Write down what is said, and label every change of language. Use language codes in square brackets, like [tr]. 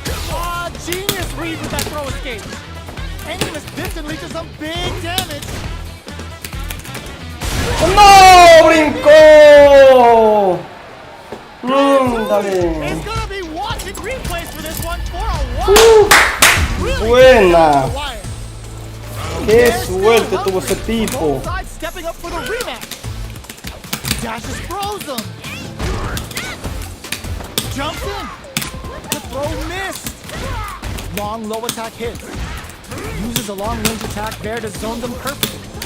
[en] Ah, genius read with that throw escape. Aiming this distance leads to some big damage. [es] ¡No! ¡Brincó! Está bien. [en] It's gonna be watching replays for this one for a while. Really [es] Buena. [en] wire. [es] ¡Qué suerte tuvo ese tipo! [en] Both sides stepping up for the rematch. Dashes throws him. Jumps in. The throw missed. Long low attack hits. Uses a long range attack there to zone them perfectly.